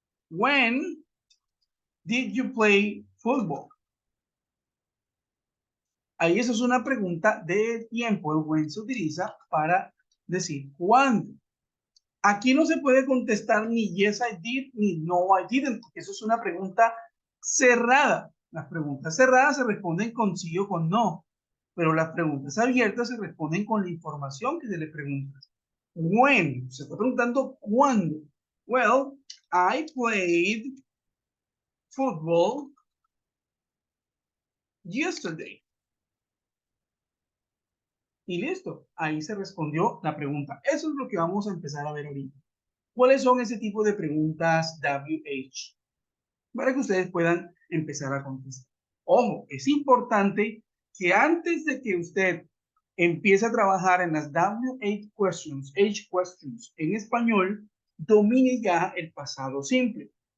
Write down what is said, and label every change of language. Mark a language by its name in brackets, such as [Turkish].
[English] When did you play football? [Spanish] Ahí eso es una pregunta de tiempo. El when se utiliza para decir cuándo. Aquí no se puede contestar ni [English] yes I did [Spanish] ni [English] no I didn't, [Spanish] porque eso es una pregunta cerrada. Las preguntas cerradas se responden con sí o con no, pero las preguntas abiertas se responden con la información que se le pregunta. When, se está preguntando cuándo. [English] Well, I played football yesterday. [Spanish] Y listo, ahí se respondió la pregunta. Eso es lo que vamos a empezar a ver ahorita. ¿Cuáles son ese tipo de preguntas WH? Para que ustedes puedan empezar a contestar. Ojo, es importante que antes de que usted empiece a trabajar en las WH questions, H questions en español, domine ya el pasado simple.